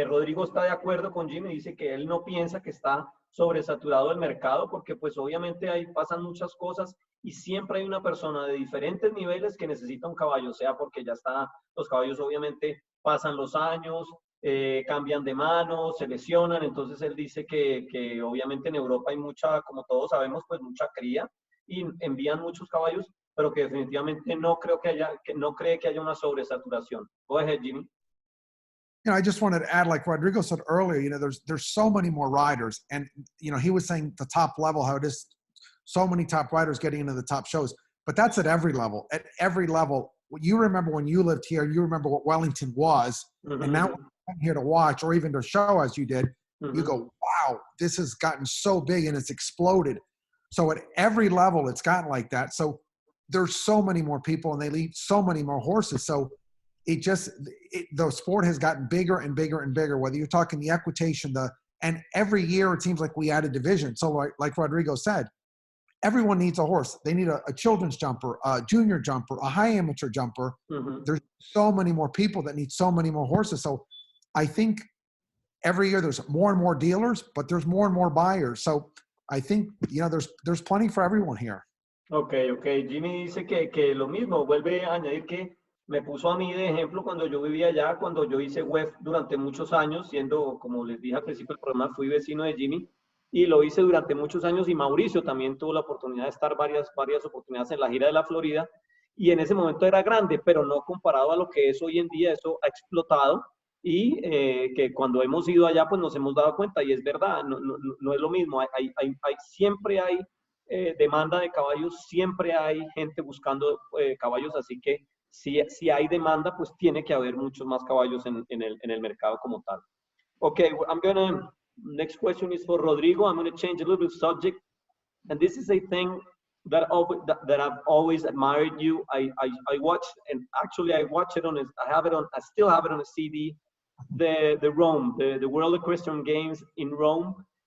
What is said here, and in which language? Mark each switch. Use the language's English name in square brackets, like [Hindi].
[Spanish] Rodrigo está de acuerdo con Jimmy, dice que él no piensa que está sobresaturado el mercado porque pues obviamente ahí pasan muchas cosas y siempre hay una persona de diferentes niveles que necesita un caballo, sea porque ya está, los caballos obviamente pasan los años, cambian de mano, se lesionan, entonces él dice que obviamente en Europa hay mucha, como todos sabemos, pues mucha cría y envían muchos caballos, pero que definitivamente no creo no cree que haya una sobresaturación. [English] Go ahead, Jimmy. You know, I just wanted to add, like Rodrigo said earlier, you know, there's so many more riders, and you know, he was saying the top level, how it is so many top riders getting into the top shows, but that's at every level. At every level, you remember when you lived here, you remember what Wellington was, and now when you come here to watch or even to show as you did, you go, wow, this has gotten so big and it's exploded. So at every level, it's gotten like that. So there's so many more people, and they lead so many more horses. So the sport has gotten bigger and bigger and bigger, whether you're talking the equitation, and every year it seems like we add a division. So like Rodrigo said, everyone needs a horse. They need a children's jumper, a junior jumper, a high amateur jumper. There's so many more people that need so many more horses. So I think every year there's more and more dealers, but there's more and more buyers. So I think, you know, there's plenty for everyone here. Okay. [Spanish] Jimmy dice que lo mismo, vuelve a añadir que me puso a mí de ejemplo cuando yo vivía allá, cuando yo hice web durante muchos años, siendo, como les dije al principio del programa, fui vecino de Jimmy y lo hice durante muchos años, y Mauricio también tuvo la oportunidad de estar varias oportunidades en la gira de la Florida, y en ese momento era grande, pero no comparado a lo que es hoy en día. Eso ha explotado, y que cuando hemos ido allá pues nos hemos dado cuenta, y es verdad, no es lo mismo, siempre hay demanda de caballos, siempre hay gente buscando caballos, así que si hay demanda, pues tiene que haber muchos más caballos en el mercado como tal. [English] Okay, next question is for Rodrigo. I'm gonna change a little bit of subject, and this is a thing that I've always admired you. I watch, and actually I watch it I still have it on a CD, the Rome, the World Equestrian Games in Rome.